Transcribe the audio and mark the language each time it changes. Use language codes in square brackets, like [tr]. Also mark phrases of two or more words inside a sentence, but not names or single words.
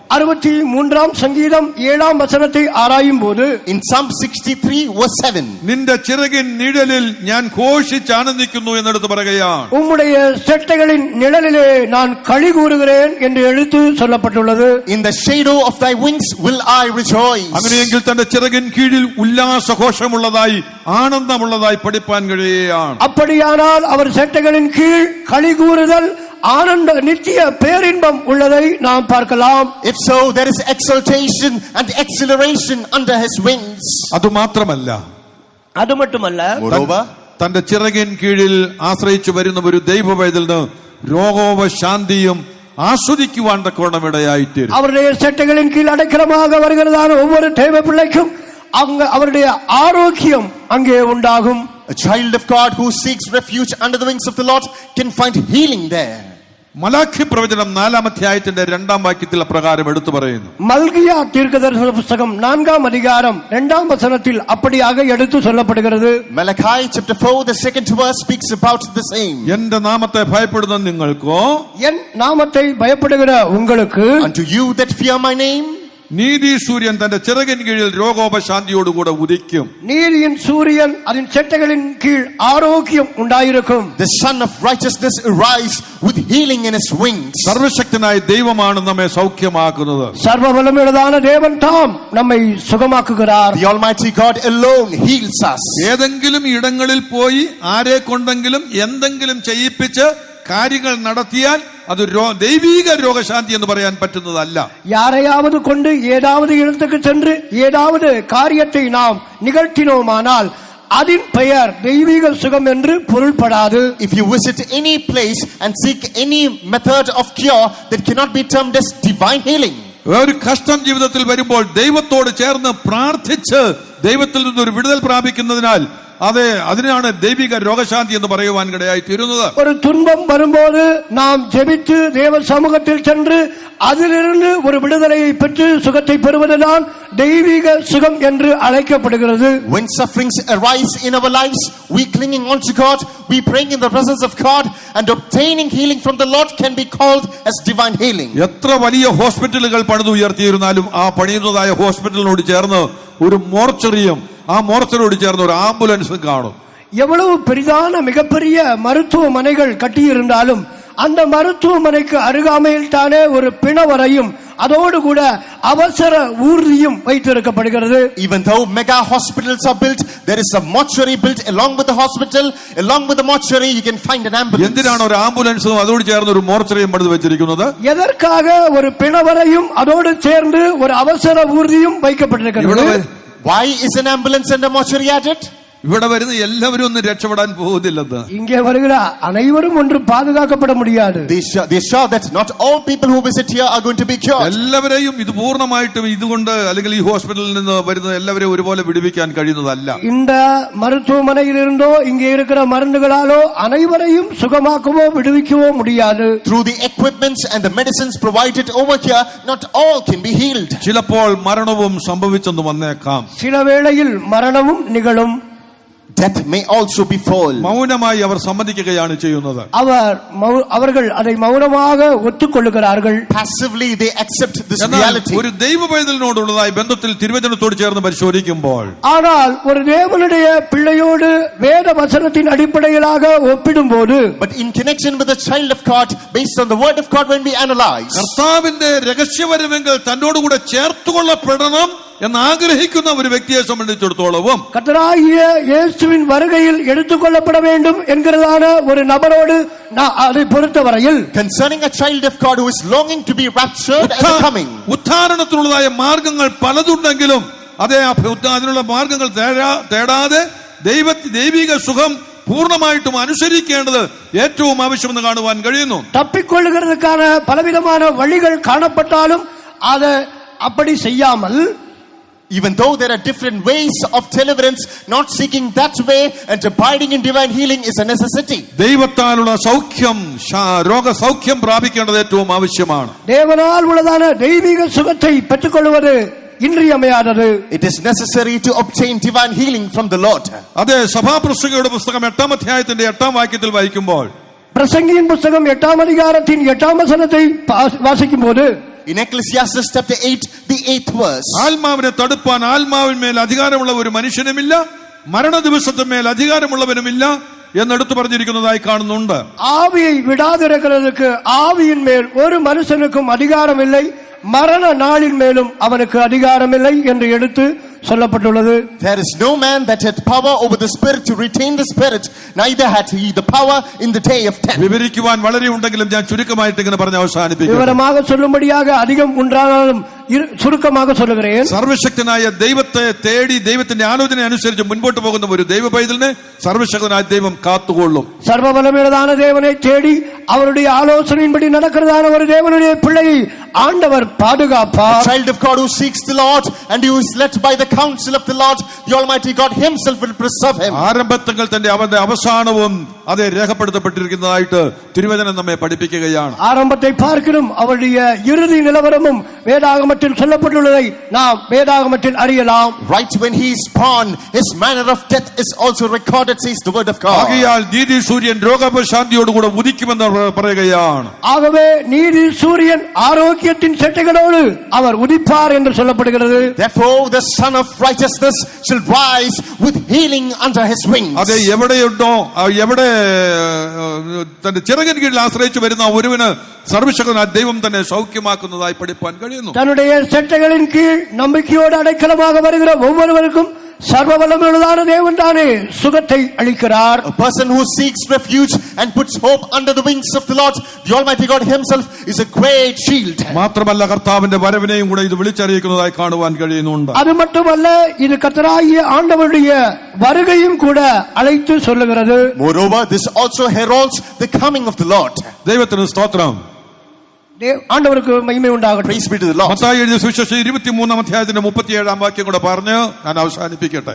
[ta] 63 சங்கீதம் 7ஆம் வசனத்தை ஆராயும் போது, [en] in Psalm 63 verse 7, [ml] നിന്റെ ചിറകിൻ നിഴലിൽ ഞാൻ ഘോഷിച്ച് ആനന്ദിക്കുന്നു എന്നെടുത്ത് പറയുകയാണ്. [ta] உம்முடைய செட்டைகளின் நிழலிலே நான் களி கூறுகிறேன் என்று எழுத்து சொல்லப்பட்டுள்ளது. [en] in the shadow of thy wings will I rejoice. [ml] അങ്ങനെയെങ്കിൽ തന്റെ ചിറകിൻ കീഴിൽ ഉല്ലാസഘോഷമുള്ളതായി ആനന്ദമുള്ളതായി പഠിപ്പാൻ കഴിയുകയാണ്. [ta] அப்படியானால் அவர் செட்டைகளின் கீழ் களி கூறுதல், ஆனந்த நித்திய பேரின்பம் உள்ளதை நாம் பார்க்கலாம். [en] If so, there is exaltation and exhilaration under his wings. [ml] അതുമാത്രമല്ല, [ta] அது மட்டுமல்ல, [en] Moreover, [ml] തന്റെ ചിറകിൻ കീഴിൽ ആശ്രയിച്ചു വരുന്ന ഒരു ദൈവ പൈതലിന് രോഗോപശാന്തിയും ആസ്വദിക്കുവാൻ തക്കവണ്ണം ഇടയായിത്തീരും. [ta] அவருடைய செட்டைகளின் கீழ் அடைக்கலமாக வருகிறதான ஒவ்வொரு தேவ பிள்ளைக்கும் அங்கு அவருடைய ஆரோக்கியம் அங்கே உண்டாகும். [en] a child of God who seeks refuge under the wings of the Lord can find healing there. [ml] മലാഖി പ്രവചനം 4-ാം അധ്യായത്തിന്റെ 2-ാം വാക്യത്തിൽ അപ്രകാരം എടുത്തു പറയുന്നു. [ta] மல்கியா தீர்க்கதரிசன புத்தகம் 4ஆம் அதிகாரம் 2ஆம் வசனத்தில் அப்படியாக எடுத்து சொல்லப்படுகிறது. [en] Malachi chapter 4 the 2nd verse speaks about the same. [ml] എന്റെ നാമത്തെ ഭയപ്പെടുന്ന നിങ്ങൾക്കോ, [ta] என் நாமத்தை பயப்படுகிற உங்களுக்கு, [en] Unto you that fear my name, [ml] നീതി സൂര്യൻ തന്റെ ചിറകിൻ കീഴിൽ രോഗോപശാന്തിയോടുകൂടെ ഉദിക്കും. [ta] நீதியின் சூரியன் அதன் செட்டைகளின் கீழ் ஆரோக்கியம் உண்டாயிருக்கும். [en] The sun of righteousness arise with healing in his wings. [ml] സർവശക്തനായ ദൈവമാണ് നമ്മെ സൗഖ്യമാക്കുന്നത്. [ta] சர்வ வல்லமையுள்ளதான தேவன் தாம் நம்மை சுகமாக்குகிறார். [en] The Almighty God alone heals us. [ml] ഏതെങ്കിലും ഇടങ്ങളിൽ പോയി ആരെ കൊണ്ടെങ്കിലും എന്തെങ്കിലും ചെയ്യിപ്പിച്ച് കാര്യങ്ങൾ നടത്തിയാൽ അത് ദൈവീക രോഗശാന്തി എന്ന് പറയാൻ പറ്റുന്നതല്ല. [ta] யாரையாவது கொண்டு ஏதாவது இடத்துக்கு சென்று ஏதாவது காரியத்தை நாம் நிகழ்த்தினோமானால் அதன் பெயர் தெய்வீக சுகம் என்று பொருள்படாது. [en] If you visit any place and seek any method of cure, that cannot be termed as divine healing. [ml] ഒരു കഷ്ടം ജീവിതത്തിൽ വരുമ്പോൾ ദൈവത്തോട് ചേർന്ന് പ്രാർത്ഥിച്ച് ദൈവത്തിൽ നിന്നൊരു വിടുതൽ പ്രാപിക്കുന്നതിനാൽ അതിനാണ് ദൈവിക രോഗശാന്തി എന്ന് പറയുവാൻ ഇടയായി തീരുന്നത്. [ta] ഒരു துன்பம் வரும்போது நாம் ஜெபித்து தேவ சமூகத்தில் சென்று அதிலிருந்து ஒரு விடுதலையை பெற்று சுகத்தை பெறுவதுதான் தெய்வீக சுகம் என்று அழைக்கப்படுகிறது. [en] When sufferings arise in our lives, we clinging on to God, we praying in the presence of God and obtaining healing from the Lord can be called as divine healing. [ml] എത്ര വലിയ ഹോസ്പിറ്റലുകൾ പണിതുയർത്തിയിരുന്നാലും ആ പണിയുന്നതായ ഹോസ്പിറ്റലിനോട് ചേർന്ന് ഒരു മോർച്ചറിയും ആ മോർച്ചറിയോട് ചേർന്ന് ഒരു ആംബുലൻസും കാണും. [ta] எவ்வளவு பெரிதான மிகப்பெரிய மருத்துவமனைகள் கட்டியிருந்தாலும் அந்த மருத்துவமனைக்கு அருகாமையில் தானே ஒரு பிணவரையும் அதோடு கூட அவசர ஊர்தியும் வைத்திருக்கப்படுகிறது. [en] Even though mega hospitals are built, there is a mortuary built along with the hospital. Along with the mortuary you can find an ambulance. [ml] എന്തിനാണ് ഒരു ആംബുലൻസും അതോട് ചേർന്ന് ഒരു മോർച്ചറിയും പണിത് വെച്ചിരിക്കുന്നത്? [ta] எதற்காக ஒரு பிணவரையும் அதோடு சேர்ந்து ஒரு அவசர ஊர்தியும் வைக்கப்பட்டிருக்கிறது? [en] Why is an ambulance and a mortuary added? [ml] ഇവിടെ വരുന്ന എല്ലാവരും ഒന്നും രക്ഷപ്പെടാൻ പോകുന്നില്ലെന്ന്. [ta] இங்கே வருகிற அனைவரும் ஒன்று பாதுகாக்கப்பட முடியாது. [en] They show that not all people who visit here are going to be cured. [ml] എല്ലാവരെയും ഇത് പൂർണ്ണമായിട്ടും ഇതുകൊണ്ട് അല്ലെങ്കിൽ ഈ ഹോസ്പിറ്റലിൽ നിന്ന് വരുന്ന എല്ലാവരെയും ഒരുപോലെ വിടുവിക്കാൻ കഴിയുന്നതല്ല. [ta] இந்த மருத்துவமனையில் இருந்தோ இங்கே இருக்கிற மருந்துகளாலோ அனைவரையும் சுகமாக்கவோ விடுவிக்கவோ முடியாது. [en] Through the equipments and the medicines provided over here, not all can be healed. [ml] ചിലപ്പോൾ മരണവും സംഭവിച്ചെന്ന് വന്നേക്കാം. [ta] சில வேளையில் மரணமும் நிகழும். [en] Death may also befall. [ml] മൗനമായി അവർ സമ്മതിക്കുകയാണ് ചെയ്യുന്നത്. [ta] அவர்கள் அதை மௌனமாக ஒத்துக்கொள்ளுகிறார்கள். [en] Passively they accept this reality. [ml] ഒരു ദൈവപൈതലിനോടുള്ളതായ ബന്ധത്തിൽ തിരുവചനത്തോട് ചേർന്ന് പരിശോധിക്കുമ്പോൾ [ta] ஆனால் ஒரு தேவனுடைய பிள்ளையோடு வேத வசனத்தின் அடிப்படையிலாக ஒப்பிடும்போது, [en] but in connection with the child of God based on the word of God, when we analyze, [ml] കർത്താവിന്റെ രഹസ്യവരവെങ്കിൽ തന്നോടുകൂടെ ചേർത്തുകൊള്ളപ്പെടണം എന്ന് ആഗ്രഹിക്കുന്ന ഒരു വ്യക്തിയെ സംബന്ധിച്ചിടത്തോളവും [ta] கர்த்தராகிய இயேசுவின் வருகையில் எடுத்துக்கொள்ளப்பட வேண்டும் என்கிறதான ஒரு நபரோடு அதை பொறுத்தவரையில், [en] concerning a child of God who is longing to be raptured and coming, [ml] ഉദ്ധാരണത്തിനുള്ളതായ മാർഗങ്ങൾ പലതുണ്ടെങ്കിലും അതിനുള്ള മാർഗങ്ങൾ തേടാതെ ദൈവിക സുഖം പൂർണ്ണമായിട്ടും അനുസരിക്കേണ്ടത് ഏറ്റവും ആവശ്യമെന്ന് കാണുവാൻ കഴിയുന്നു. [ta] தப்பிக்கொள்ளுகிறதுக்கான பலவிதமான வழிகள் காணப்பட்டாலும் அதை அப்படி செய்யாமல், [en] even though there are different ways of deliverance, not seeking that way and abiding in divine healing is a necessity. [ml] ദൈവത്താലുള്ള സൗഖ്യം രോഗസൗഖ്യം പ്രാപിക്കേണ്ടത് ഏറ്റവും ആവശ്യമാണ്. [ta] தேவனால் உள்ளதான தெய்வீக சுகத்தை பெற்றுக்கொள்வது ഇൻറിയமையாதது. [en] It is necessary to obtain divine healing from the Lord. [ml] അതെ, സഭാപ്രസംഗിയുടെ പുസ്തകം 8-ാം അധ്യായത്തിന്റെ 8-ാം വാക്യത്തിൽ വായിക്കുമ്പോൾ, [ta] பிரசங்கியின் புத்தகம் 8-ாம் அதிகாரத்தின் 8-ாம் வசனத்தை வாசிக்கும்போது, [en] in Ecclesiastes chapter 8 the 8th verse, [ml] ആത്മാവിനെ തടുപ്പാൻ ആത്മാവിന്മേൽ അധികാരമുള്ള ഒരു മനുഷ്യനുമില്ല, മരണ ദിവസത്തിന്മേൽ അധികാരമുള്ളവനുമില്ല എന്നെടുത്തു പറഞ്ഞിരിക്കുന്നതായി കാണുന്നുണ്ട്. [ta] ஆவியை விடாதிருக்கிறதுக்கு ஆவியின் மேல் ஒரு மனுஷனுக்கும் அதிகாரம் இல்லை, மரண நாளின் மேலும் அவனுக்கு அதிகாரம் இல்லை என்று எடுத்து சொல்லப்பட்டுள்ளது. [en] There is no man that had power over the spirit to retain the spirit, neither had he the power in the day of death. [ml] വിവരിക്കുവാൻ വളരെ ഉണ്ടെങ്കിലും ഞാൻ ചുരുക്കമായിട്ട് ഇങ്ങനെ പറഞ്ഞ് അവസാനിപ്പിക്കും. [ta] വിവരமாக சொல்லும்படியாக அதிகம் உண்டானாலும் சுருக்கமாக சொல்லுகிறேன். [ml] സർവശക്തനായ ദൈവത്തെ തേടി ദൈവത്തിന്റെ ആലോചന അനുസരിച്ച് മുൻപോട്ട് പോകുന്ന ഒരു ദൈവ പൈതലിനെ സർവശക്തനായ ദൈവം കാത്തുകൊള്ളും. [ta] சர்வவல்லமையுள்ளதான தேவனை தேடி அவருடைய ஆலோசனையின்படி நடக்கிறதான ஒரு தேவனுடைய பிள்ளையை ஆண்டவர் பாதுகாப்பார். [en] A child of God who seeks the Lord and who is led by the counsel of the Lord, the Almighty God himself will preserve him. [ml] ആരംഭത്തിൽ തന്നെ അവന്റെ അവസാനവും അത് രേഖപ്പെടുത്തപ്പെട്ടിരിക്കുന്നതായിട്ട് തിരുവചനം നമ്മെ പഠിപ്പിക്കുകയാണ്. [ta] ஆரம்பத்தை பார்க்கிறோம், அவருடைய இறுதி நிலவரமும் வேதாகமத்தில் சொல்லப்பட்டுள்ளதை நாம் வேதாகமத்தில் அறியலாம். [en] Right when he is born, his manner of death is also recorded, says the word of God. [ml] ആകയാൽ നീതി സൂര്യൻ രോഗോപശാന്തിയോടുകൂടെ ഉദിക്കുമെന്ന് പറയുകയാണ്. [ta] ஆகவே நீதி சூரியன் ஆரோக்கிய பாக்கியத்தின் செட்டைகளோடு அவர் உதிப்பார் என்று சொல்லப்படுகிறது. [en] Therefore the son of righteousness shall rise with healing under his wings. [ml] അതെ, എവിടെയുണ്ടോ എവിടെ തന്റെ ചിറകിൻ കീഴിൽ ആശ്രയിച്ചു വരുന്ന ഒരുവന് സർവശക്തനായ ദൈവം തന്നെ സൗഖ്യമാക്കുന്നതായി പഠിപ്പാൻ കഴിയുന്നു. [ta] தன்னுடைய செட்டைகளின் கீழ் நம்பிக்கையோடு அடைக்கலமாக வருகிற ஒவ்வொருவருக்கும் சர்வ வல்லமையுள்ளதான தேவன் தானே சுகத்தை அளிக்கிறார். [en] A person who seeks refuge and puts hope under the wings of the Lord, the Almighty God himself is a great shield. [ml] മാത്രമല്ല കർത്താവിന്റെ വരവിനെയും കൂടെ ഇത് വിളിച്ചറിയിക്കുന്നതായി കാണുവാൻ കഴിയുന്നുണ്ട്. [ta] அது மட்டுமல்ல, இது கர்த்தராகிய ஆண்டவருடைய வருகையும் கூட அழைத்து சொல்லுகிறது. [en] Moreover, this also heralds the coming of the Lord. [ml] ദൈവത്തിന് സ്തോത്രം. [ta] ஆண்டவருக்கு மகிமை உண்டாகட்டும். [en] Praise be to the Lord. [ml] മത്തായി എഴുതിയ സുവിശേഷം 23-ാം അധ്യായത്തിന്റെ 37-ാം വാക്യം കൂടെ പറഞ്ഞ് ഞാൻ അവസാനിപ്പിക്കട്ടെ.